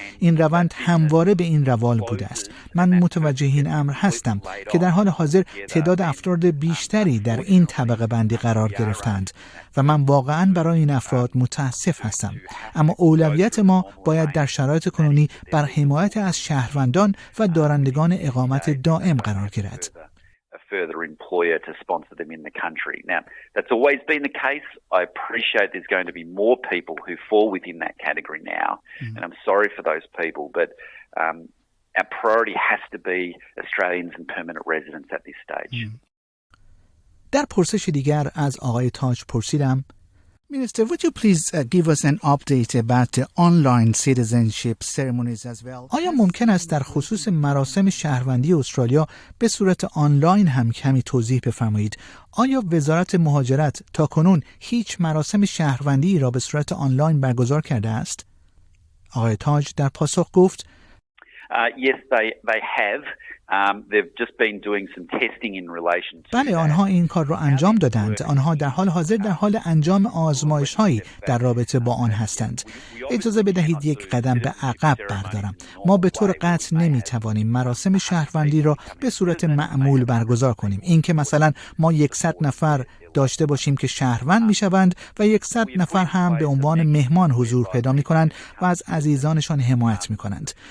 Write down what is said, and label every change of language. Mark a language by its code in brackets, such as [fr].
[fa] این روند همواره به این روال بوده است. من متوجه این امر هستم که در حال حاضر تعداد افراد بیشتری در این طبقه بندی قرار گرفتند و من واقعاً برای این افراد متاسف هستم. اما اولویت ما باید در شرایط کنونی بر حمایت از شهروندان و دارندگان اقامت دائم قرار گیرد. [en] further employer to sponsor them in the country. Now, that's always been the case. I appreciate there's going to be more people who fall within that category now, and I'm sorry for those people, but our priority has to be Australians and permanent residents at this stage. در پرسش دیگر از آقای تاج پرسیدم: Minister, would you please give us an update about the online citizenship ceremonies as well? [fa] آیا ممکن است در خصوص مراسم شهروندی استرالیا به صورت آنلاین هم کمی توضیح بفرمایید؟ آیا وزارت مهاجرت تاکنون هیچ مراسم شهروندی را به صورت آنلاین برگزار کرده است؟ آقای تاج در پاسخ گفت: [en] Yes, they have. They've just been doing some testing in relation to [fa] بله، آنها این کار را انجام دادند. آنها در حال حاضر در حال انجام آزمایش‌هایی در رابطه با آن هستند. اجازه بدهید یک قدم به عقب بردارم. ما به طور قطع نمی‌توانیم مراسم شهروندی را به صورت معمول برگزار کنیم. اینکه مثلا ما 100 نفر داشته باشیم که شهروند میشوند و 100 نفر هم به عنوان مهمان حضور پیدا میکنند و از عزیزانشان حمایت میکنند.